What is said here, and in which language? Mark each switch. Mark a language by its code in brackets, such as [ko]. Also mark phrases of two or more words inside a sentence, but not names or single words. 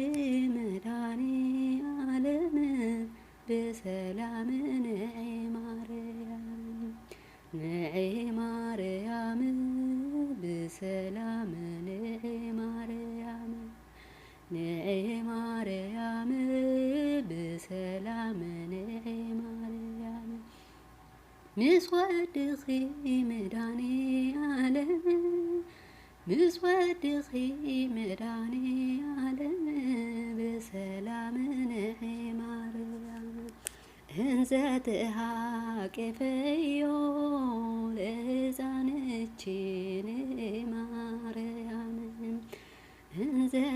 [ti] መድኃኔዓለም በሰላም ንዒ ማርያም ንዒ ማርያም በሰላም ንዒ ማርያም ንዒ ማርያም በሰላም ንዒ ማርያም ምስ ወድኺ መድኃኔዓለም ምስ ወድኺ መድኃኔዓለም በሰላም ንዒ ማርያም እንዘ [gez] ተሃቄፈዮ ለሕፃንችን ማርያም እንዘ